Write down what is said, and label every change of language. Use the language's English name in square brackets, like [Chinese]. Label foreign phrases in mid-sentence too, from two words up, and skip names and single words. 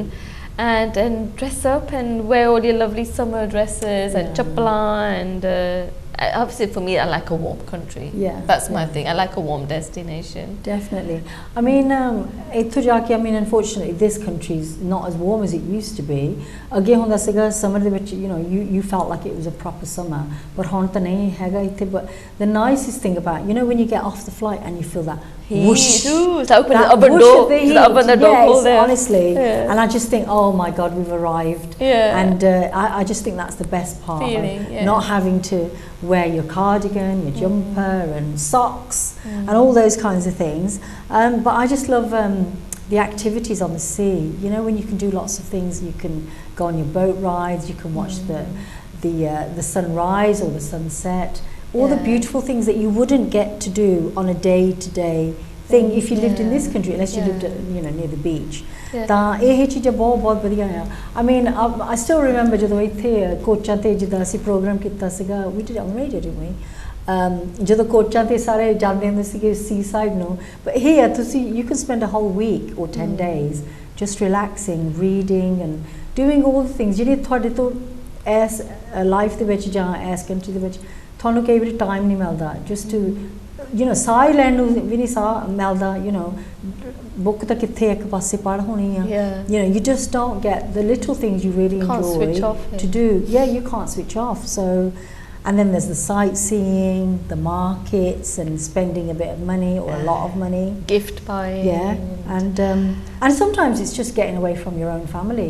[English] And dress up and wear all your lovely summer dresses and chapla and obviously for me I like a warm country. That's my thing. I like a warm destination. Definitely. I mean, unfortunately this country is not as warm as it used to be. Again, [Punjabi] ਹੁੰਦਾ ਸੀਗਾ summer ਦੇ ਵਿੱਚ, [English] you know, you felt like it was a proper summer, but [Punjabi] ਹੁਣ ਤਾਂ ਨਹੀਂ ਹੈਗਾ ਇੱਥੇ. [English] But the nicest thing about, you know, when you get off the flight and you feel that whoosh, open the oven door, honestly, and I just think, oh my God, we've arrived. And I just think that's the best part, feeling, not having to wear your cardigan, your jumper and socks and all those kinds of things. But I just love the activities on the sea. You know, when you can do lots of things, you can go on your boat rides, you can watch the sunrise or the sunset, all the beautiful things that you wouldn't get to do on a day-to-day thing if you lived in this country, unless you lived at, you know, near the beach. [Punjabi] ਤਾਂ ਇਹ ਚੀਜ਼ਾਂ ਬਹੁਤ ਵਧੀਆ ਆ. [English] I mean, I still remember [Punjabi] ਜਦੋਂ ਇੱਥੇ ਕੋਚਾਂ ਤੇ ਜਿੱਦਾਂ ਅਸੀਂ ਪ੍ਰੋਗਰਾਮ ਕੀਤਾ ਸੀਗਾ, [English] we did it on radio, didn't we? [Punjabi] ਜਦੋਂ ਕੋਚਾਂ ਤੇ ਸਾਰੇ ਜਾਂਦੇ ਹੁੰਦੇ ਸੀਗੇ seaside ਨੂੰ, [English] but here ਤੁਸੀਂ you can spend a whole week or 10 days just relaxing, reading and doing all the things [Punjabi] ਜਿਹੜੇ ਤੁਹਾਡੇ ਤੋਂ ਇਸ ਲਾਈਫ ਦੇ ਵਿੱਚ ਜਾਂ ਇਸ ਕੰਟਰੀ ਦੇ ਵਿੱਚ ਤੁਹਾਨੂੰ ਕਈ ਵਾਰੀ ਟਾਈਮ ਨਹੀਂ ਮਿਲਦਾ [English] just to you know, [Punjabi] ਸਾਹ ਲੈਣ ਨੂੰ ਵੀ ਨਹੀਂ ਸਾਹ ਮਿਲਦਾ, [English] you know, [Punjabi] book ਤਾਂ ਕਿੱਥੇ ਇੱਕ ਪਾਸੇ ਪੜ੍ਹ ਹੋਣੀ ਆ, [English] you know, you just don't get the little things you really enjoy to do. You can't switch off. So, and then there's the sightseeing, the markets and spending a bit of money or a lot of money, gift buying, and sometimes it's just getting away from your own family.